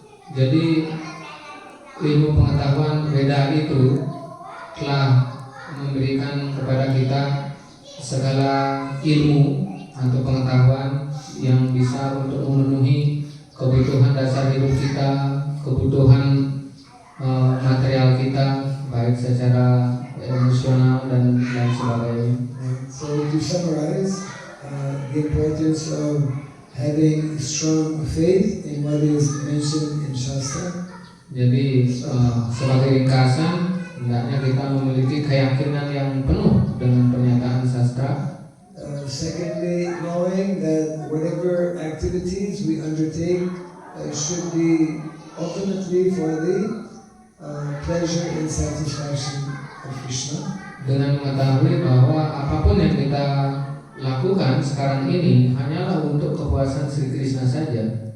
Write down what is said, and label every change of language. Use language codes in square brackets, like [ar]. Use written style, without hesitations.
[id] Jadi ilmu pengetahuan Veda itu telah memberikan kepada kita segala ilmu atau pengetahuan yang bisa untuk memenuhi kebutuhan dasar hidup kita, kebutuhan material kita, baik secara emosional dan lain sebagainya. [en] So to summarize, the importance of having strong faith in what is mentioned in Shastra. [id] Jadi sebagai ringkasan, hendaknya kita memiliki keyakinan yang penuh dengan pernyataan sastra. [en] Secondly, knowing that whatever activities we undertake should be ultimately for the pleasure and satisfaction of Krishna. [id] Dengan mengetahui bahwa apapun yang kita lakukan sekarang ini hanyalah untuk kepuasan Sri Krishna saja.